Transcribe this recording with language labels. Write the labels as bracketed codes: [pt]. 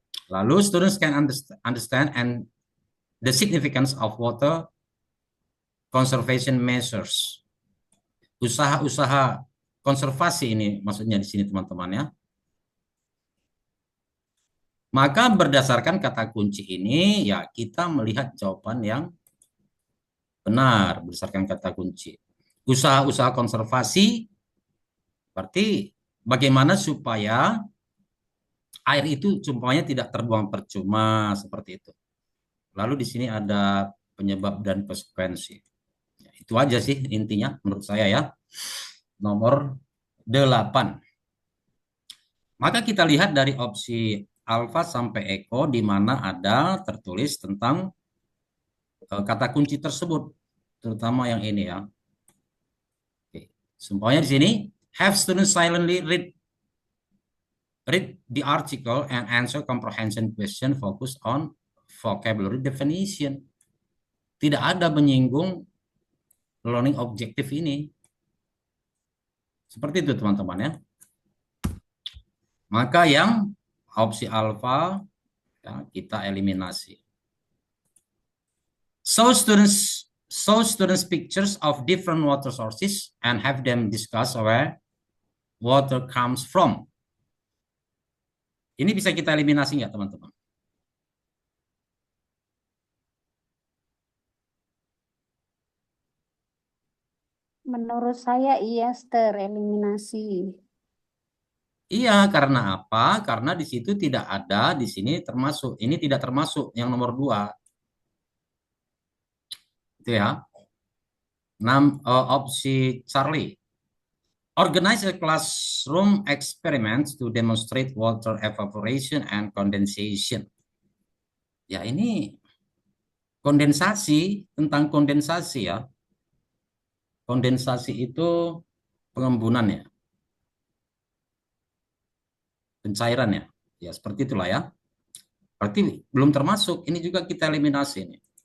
[en] Lalu students can understand and the significance of water conservation measures. [id] Usaha-usaha konservasi ini maksudnya di sini teman-teman ya. Maka berdasarkan kata kunci ini ya kita melihat jawaban yang benar berdasarkan kata kunci. Usaha-usaha konservasi berarti bagaimana supaya air itu umpamanya tidak terbuang percuma seperti itu. Lalu di sini ada penyebab dan konsekuensi. Ya, itu aja sih intinya menurut saya ya. Nomor 8. Maka kita lihat dari opsi alfa sampai eko di mana ada tertulis tentang kata kunci tersebut, terutama yang ini ya. Oke. Semuanya di sini [en] have students silently read the article and answer comprehension question focused on vocabulary definition. [id] Tidak ada menyinggung learning objective ini. Seperti itu teman-teman ya. Maka yang opsi alfa ya, kita eliminasi. [en] So students pictures of different water sources and have them discuss where water comes from. [id] Ini bisa kita eliminasi nggak teman-teman? Menurut saya iya, tereliminasi. Iya, karena apa? Karena di situ tidak ada, di sini termasuk. Ini tidak termasuk yang nomor dua, itu ya. Opsi Charlie. [en] Organize a classroom experiment to demonstrate water evaporation and condensation. [id] Ya, ini kondensasi, tentang kondensasi ya. Kondensasi itu pengembunan ya, pencairan ya. Ya, seperti itulah ya. Berarti belum termasuk, ini juga kita eliminasi nih.